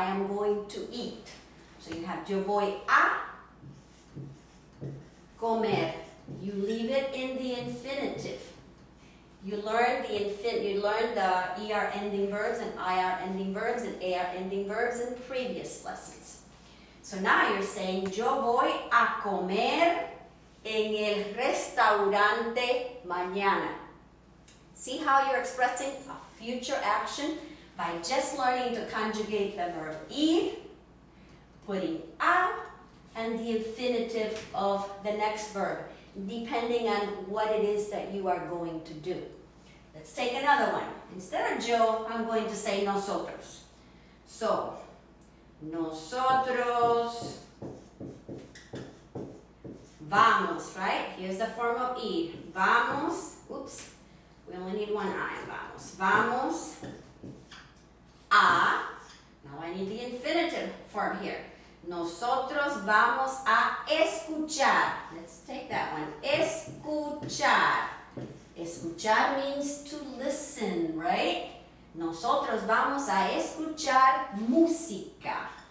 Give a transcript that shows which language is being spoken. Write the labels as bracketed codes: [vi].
[en] I am going to eat. So you have [es] yo voy a comer. [en] You leave it in the infinitive. You learn the ER ending verbs and IR ending verbs and AR ending verbs in previous lessons. So now you're saying [es] yo voy a comer en el restaurante mañana. [en] See how you're expressing a future action by just learning to conjugate the verb ir, putting a, and the infinitive of the next verb, depending on what it is that you are going to do. Let's take another one. Instead of yo, I'm going to say nosotros. So, [es] Nosotros vamos, right? [en] Here's the form of ir. Vamos, oops, we only need one I in vamos. [es] Vamos a, [en] now I need the infinitive form here. [es] Nosotros vamos a escuchar. [en] Let's take that one. Escuchar. Escuchar means to listen, right? [es] Nosotros vamos a escuchar música.